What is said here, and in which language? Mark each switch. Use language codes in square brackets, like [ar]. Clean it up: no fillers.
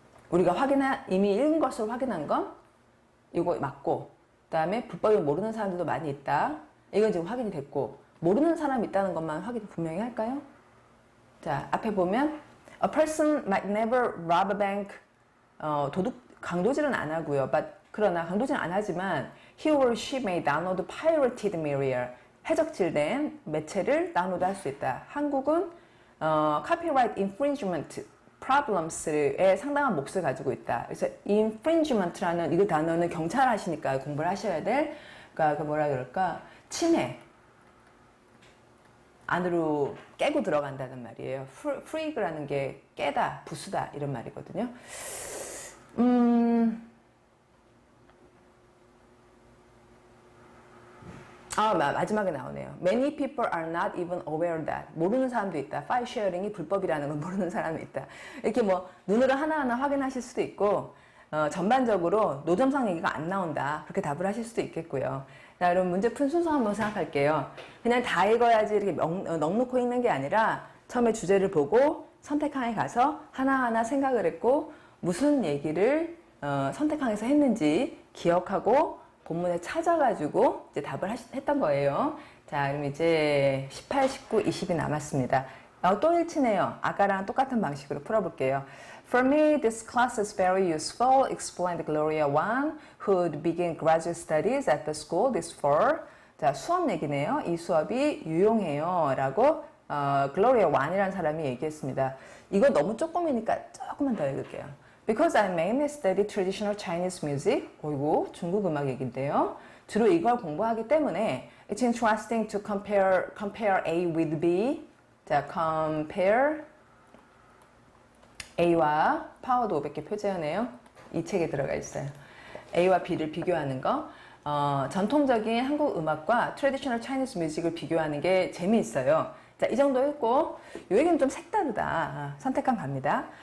[ko] 우리가 이미 읽은 것으로 확인한 건 이거 맞고, 그 다음에 불법을 모르는 사람들도 많이 있다. 이건 지금 확인이 됐고, 모르는 사람이 있다는 것만 확인 분명히 할까요? 자, 앞에 보면 [en] A person might never rob a bank. [ko] 강도질은 안 하고요. 그러나 강도질은 안 하지만 [en] he or she may download pirated material. [ko] 해적질된 매체를 다운로드할 수 있다. 한국은 [en] copyright infringement problems [ko] 에 상당한 몫을 가지고 있다. 그래서 infringement라는 이 단어는 경찰 하시니까 공부를 하셔야 될, 그러니까 뭐라 그럴까, 침해 안으로 깨고 들어간다는 말이에요. freak라는 게 깨다, 부수다 이런 말이거든요. 마지막에 나오네요. [en] Many people are not even aware that. [ko] 모르는 사람도 있다. 파일 쉐어링이 불법이라는 걸 모르는 사람이 있다. 이렇게 뭐 눈으로 하나하나 확인하실 수도 있고, 전반적으로 노점상 얘기가 안 나온다. 그렇게 답을 하실 수도 있겠고요. 자, 여러분 문제 푼 순서 한번 생각할게요. 그냥 다 읽어야지 이렇게 넉넉히 읽는 게 아니라 처음에 주제를 보고 선택항에 가서 하나하나 생각을 했고 무슨 얘기를 선택항에서 했는지 기억하고 본문에 찾아가지고 이제 답을 했던 거예요. 자, 그럼 이제 18, 19, 20이 남았습니다. 또 일치네요. 아까랑 똑같은 방식으로 풀어볼게요. [en] For me, this class is very useful, explained Gloria Wan, who'd begin graduate studies at the school this fall. [ko] 자, 수업 얘기네요. 이 수업이 유용해요. 라고 글로리아 완이라는 사람이 얘기했습니다. 이거 너무 조금이니까 조금만 더 읽을게요. [en] Because I mainly study traditional Chinese music. [ko] 어이구, 중국 음악 얘기인데요. 주로 이걸 공부하기 때문에 [en] It's interesting to compare A with B. [ko] 자, compare A와 파워도 500개 표제하네요. 이 책에 들어가 있어요. A와 B를 비교하는 거. 전통적인 한국 음악과 트래디셔널 차이니스 뮤직을 비교하는 게 재미있어요. 자, 이 정도 읽고 이 얘기는 좀 색다르다. 선택한 갑니다.